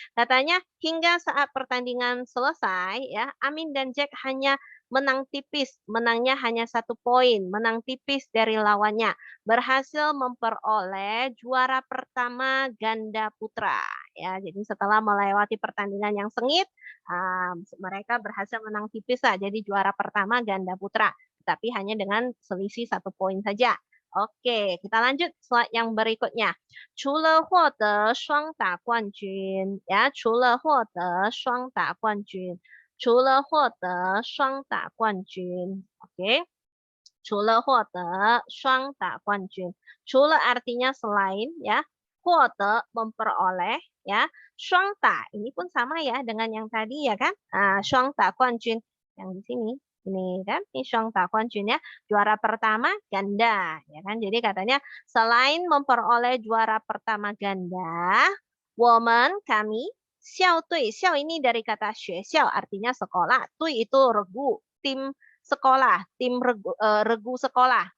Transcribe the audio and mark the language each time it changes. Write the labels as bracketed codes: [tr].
[id] Katanya hingga saat pertandingan selesai ya, Amin dan Jack hanya menang tipis, menangnya hanya 1 poin, menang tipis dari lawannya, berhasil memperoleh juara pertama ganda putra. Ya, jadi setelah melewati pertandingan yang sengit, mereka berhasil menang tipis lah, jadi juara pertama ganda putra, tapi hanya dengan selisih 1 poin saja. Oke, kita lanjut slide yang berikutnya. [zh] 除了获得双打冠军，呀，除了获得双打冠军，除了获得双打冠军，oke， 除了获得双打冠军，除了 [id] artinya selain ya, [zh] 获得 memperoleh ya, [id] 双打 ini pun sama ya dengan yang tadi ya kan, 双打冠军 yang di sini. Ini kan, ini Shuang Da Guanjun ya, juara pertama ganda, ya kan. Jadi katanya selain memperoleh juara pertama ganda, woman kami, xiao dui, xiao ini dari kata xue xiao artinya sekolah, dui itu regu, tim sekolah, tim regu sekolah.